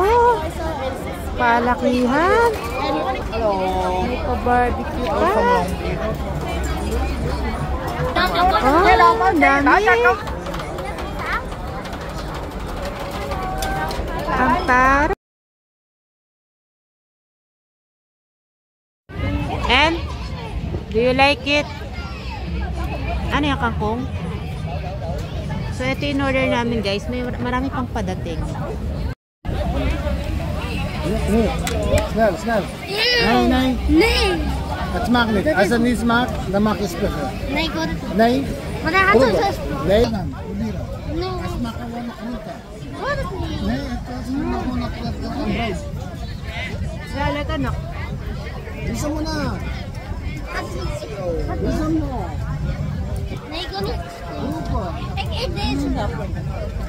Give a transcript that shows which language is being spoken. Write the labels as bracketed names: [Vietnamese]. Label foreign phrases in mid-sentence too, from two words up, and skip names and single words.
[Filipino] Palakihan. May pa-barbecue pa. Oh, ang dami. Ang taray. [English] And, do you like it? [Filipino] Ano yung kangkong? So, ito yung order namin guys. May marami pang padating. [Dutch] Snel, snel. Nee, nee. Nee. Het smaakt niet. Als het niet smaakt, dan mag je spugen. Nee, ik wil het niet. Nee? Maar hij gaat zo Proeven. zo. Nee dan. Probeer het. Nee, Het smaakt gewoon nog groente. ik wil het niet. Nee, het smaakt gewoon nog groente. [Filipino] Lalat anak. Isa mo na. Isa mo. [Dutch] Nee, ik wil niet. Opa. Ik eet deze.